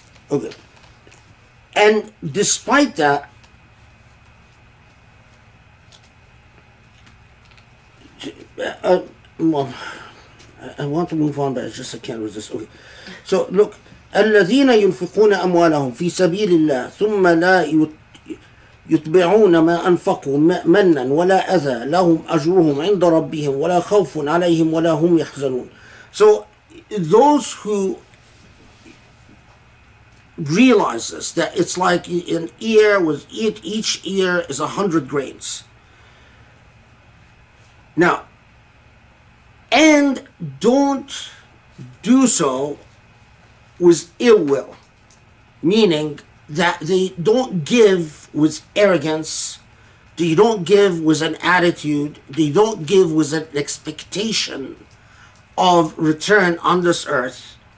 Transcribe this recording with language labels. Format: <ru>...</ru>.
<en>Okay. And despite that, well, I want to move on, but I can't resist. Okay. So look,</en> <ar>الذين ينفقون أموالهم في سبيل الله ثم لا يتبعون ما أنفقوا منا ولا أذى لهم أجرهم عند ربهم ولا خوف عليهم ولا هم يحزنون.</ar> <en>So those who realize this, that it's like an ear, with each ear is 100 grains. Now, and don't do so with ill will, meaning that they don't give with arrogance, they don't give with an attitude, they don't give with an expectation of return on this earth.</en>